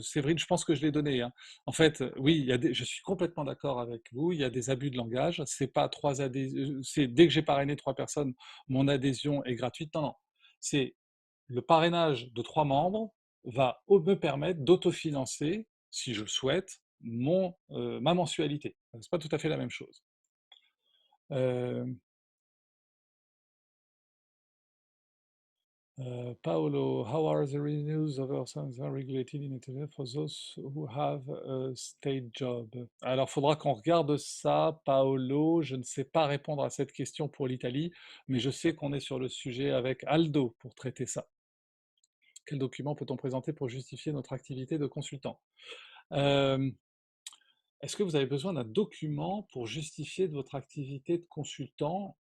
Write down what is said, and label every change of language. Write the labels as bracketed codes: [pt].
[fr] Séverine, je pense que je l'ai donné, hein. En fait, oui, je suis complètement d'accord avec vous, il y a des abus de langage, c'est pas 3 adhésions, c'est dès que j'ai parrainé 3 personnes, mon adhésion est gratuite. Non, non, c'est le parrainage de 3 membres va me permettre d'autofinancer, si je le souhaite, ma mensualité. C'est pas tout à fait la même chose. [en] Euh, Paolo, how are the revenues of our sons regulated in Italy for those who have a state job? [fr] Alors, il faudra qu'on regarde ça, Paolo. Je ne sais pas répondre à cette question pour l'Italie, mais je sais qu'on est sur le sujet avec Aldo pour traiter ça. Quel document peut-on présenter pour justifier notre activité de consultant? Euh, Est-ce que vous avez besoin d'un document pour justifier de votre activité de consultant?